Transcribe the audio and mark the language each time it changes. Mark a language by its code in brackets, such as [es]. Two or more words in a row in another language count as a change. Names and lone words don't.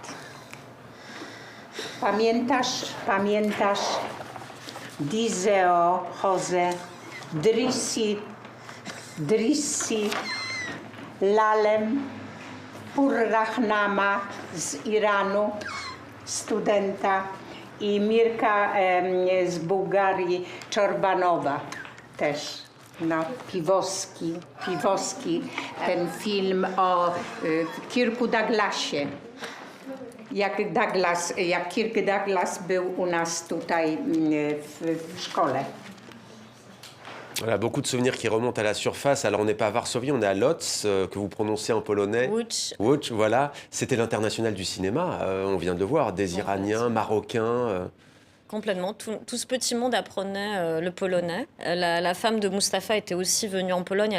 [pl] Pamiętasz Dizeo, Jose, Drissi, Lalem, Purrahnama z Iranu, studenta i Mirka z Bułgarii, Czorbanowa też. No, Piwoski, ten film o Kirku Douglasie. Jak Kirk Douglas był u nas tutaj w szkole. [fr] Voilà, beaucoup de souvenirs qui remontent à la surface. Alors, on n'est pas à Varsovie, on est à Lodz, que vous prononcez en polonais. Łódź. Voilà. C'était l'international du cinéma, on vient de le voir. Des Iraniens, Marocains. Complètement. Tout ce petit monde apprenait le polonais. La femme de Mustapha était aussi venue en Pologne.